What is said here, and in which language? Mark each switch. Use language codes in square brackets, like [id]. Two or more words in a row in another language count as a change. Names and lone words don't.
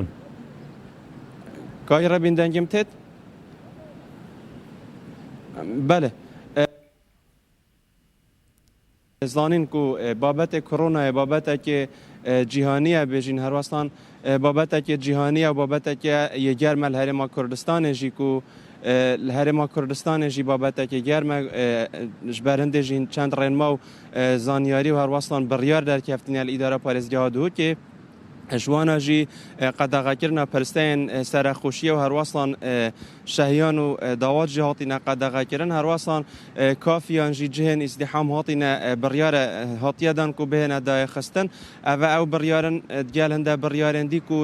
[ku] کاک ڕێبین دەنگم تێت بەلێ زانین و بابەتێک کۆڕۆنایە بابەتێکی جیهانیە بێژین هەروەستان بابەتێکی جیهانیە و بابەتێکی یەگەرمە لە هەرێما کوردستانێژی و لە هەرێما کوردستانێژی بابەتێکی گەرمە ji ber hindê jî çend rênma û zanyarî û herwastan biryar derkeftiniye li îdara parêzgeha Duhokê ji wan jî qedexekirina persteyên serexweşiye û herwastan şehiyan û dawat jî hatîne qedexekirin herwastan kafiyan jî cihên îzdîham hatîne biryare hatiye dan ku bihêne dayexistin ev ew biryarin gel hinde biryarên dî ku